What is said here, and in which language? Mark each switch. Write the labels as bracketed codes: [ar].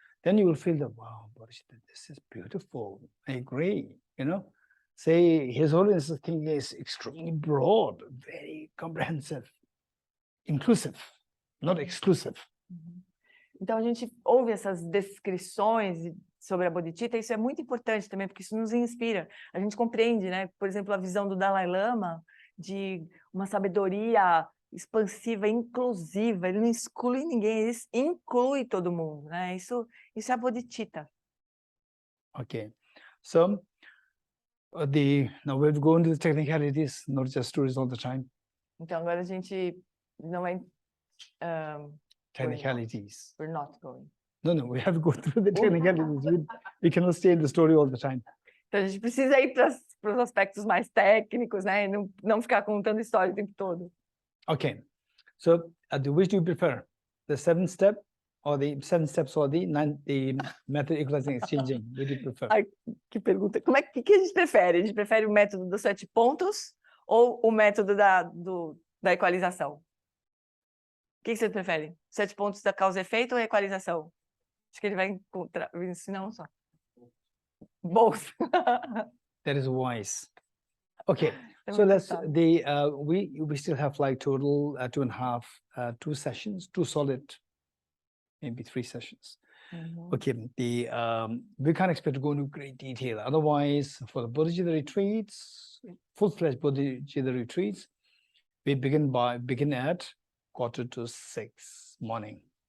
[en] Then you will feel that, wow, Bodhicitta, this is beautiful. I agree, Say His Holiness' thinking is extremely broad, very comprehensive, inclusive, not exclusive. [pt] Então, a gente ouve essas descrições sobre a Bodhicitta, e isso é muito importante também, porque isso nos inspira. A gente compreende, né? Por exemplo, a visão do Dalai Lama de uma sabedoria expansiva, inclusiva. Ele não exclui ninguém, ele inclui todo mundo, né? Isso é a Bodhicitta. [en] Okay, so now we'll go into the technicalities, not just stories all the time. [pt] Então, agora a gente não é... [en] technicalities. We're not going. No, we have to go through the technicalities. We cannot stay in the story all the time. [pt] Então, a gente precisa ir para os aspectos mais técnicos, né? E não ficar contando história o tempo todo. [en] Okay, so which do you prefer? The 7th step or the 7 steps or the method equalizing exchanging? Which do you prefer? [pt] Ai, que pergunta. Que a gente prefere? A gente prefere o método dos 7 pontos ou o método da equalização? O que você prefere? 7 pontos da causa e efeito ou equalização? Acho que ele vai ensinar um só. [en] Both. That is wise. Okay, so let's we still have like total 2 sessions, 2 solid, maybe 3 sessions. Okay, we can't expect to go into great detail. Otherwise, for the Bodhicitta retreats, full-fledged Bodhicitta retreats, we begin at 5:45 morning.